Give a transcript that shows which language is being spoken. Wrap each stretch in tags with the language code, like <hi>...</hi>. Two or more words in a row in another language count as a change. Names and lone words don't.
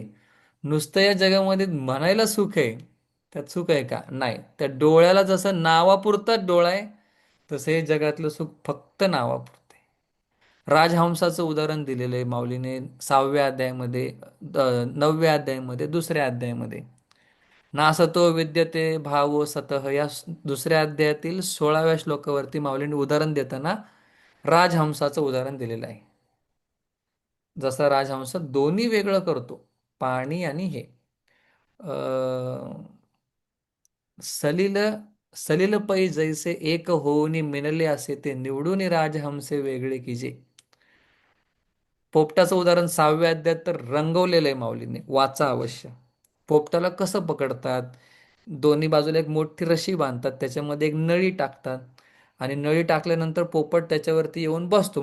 <mr>नुसतं या जगामध्ये म्हणायला सुख आहे, त्यात सुख आहे का? नाही. त्या डोळ्याला जसं नावापुरताच डोळा आहे, तसं हे जगातलं सुख फक्त नावापुरतं आहे. राजहंसाचं उदाहरण दिलेलं आहे माऊलीने 6व्या अध्यायामध्ये, 9व्या अध्यायामध्ये, 2ऱ्या अध्यायामध्ये.</mr> <sa>नासतो विद्यते भावो सतः</sa> <mr>या दुसऱ्या अध्यायातील 16व्या श्लोकावरती माऊलीने उदाहरण देताना राजहंसाचं उदाहरण दिलेलं आहे. जसा राजहंस दोन्ही वेगळं करतो, पाणी आणि हे. सलिल सलिल पै जैसे एक होऊनी मिनले असे ते निवडून राजहंसे वेगळे कीजे. पोपटाचं उदाहरण 6व्या अध्यायात तर रंगवलेलं आहे माऊलीने, वाचा अवश्य. पोपटाला कसं पकडतात? दोन्ही बाजूला एक मोठी रशी बांधतात, त्याच्यामध्ये एक नळी टाकतात आणि नळी टाकल्यानंतर पोपट त्याच्यावरती येऊन बसतो.</mr>